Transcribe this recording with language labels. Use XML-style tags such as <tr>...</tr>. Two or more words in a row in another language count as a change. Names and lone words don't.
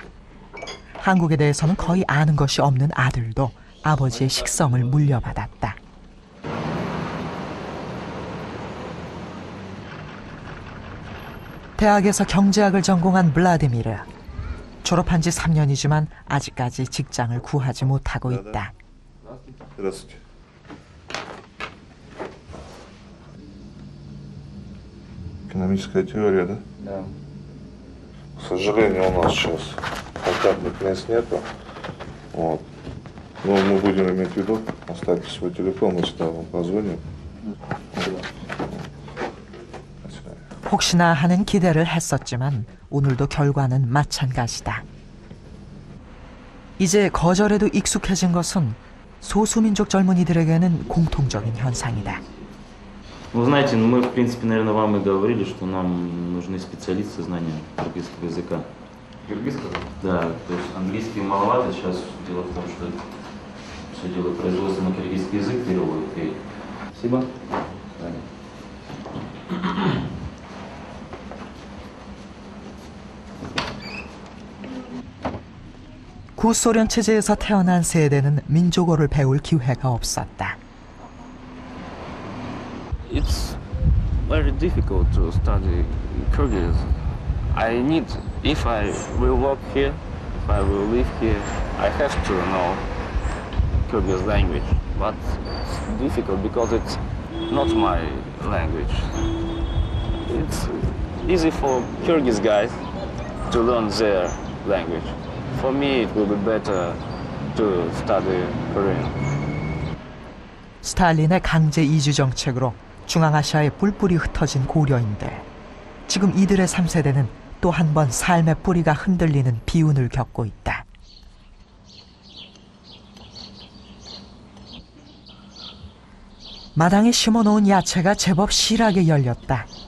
<ko>한국에 대해서는 거의 아는 것이 없는 아들도 아버지의 식성을 물려받았다. 대학에서 경제학을 전공한 블라디미르. 졸업한 지 3년이지만 아직까지 직장을 구하지 못하고 있다.</ko> <ru>Здравствуйте. Экономическая теория, да? Да. К сожалению, у нас сейчас контактных мест нету. Вот. Но мы будем иметь в виду. Оставьте свой телефон, мы сюда вам позвоним.</ru> <ko>혹시나 하는 기대를 했었지만 오늘도 결과는 마찬가지다. 이제 거절에도 익숙해진 것은 소수민족 젊은이들에게는 공통적인 현상이다.</ko> <ru>Вы знаете, мы, в принципе, наверное, вам и говорили, что нам нужны специалисты знания киргизского языка. Киргизского? Да, то есть английский маловато. Сейчас дело в том, что все дело производства на киргизский язык переводит. И... Спасибо.</ru> <ko>구소련 체제에서 태어난 세대는 민족어를 배울 기회가 없었다.</ko> <en>It's very difficult to study Kyrgyz. I need, if I will work here, if I will live here, I have to know Kyrgyz language. But it's difficult because it's not my language. It's easy for Kyrgyz guys to learn their language. For me, it will be better to study Korean.</en> <ko>스탈린의 강제 이주 정책으로 중앙아시아에 뿔뿔이 흩어진 고려인들. 지금 이들의 3세대는 또 한 번 삶의 뿌리가 흔들리는 비운을 겪고 있다. 마당에 심어놓은 야채가 제법 실하게 열렸다.</ko>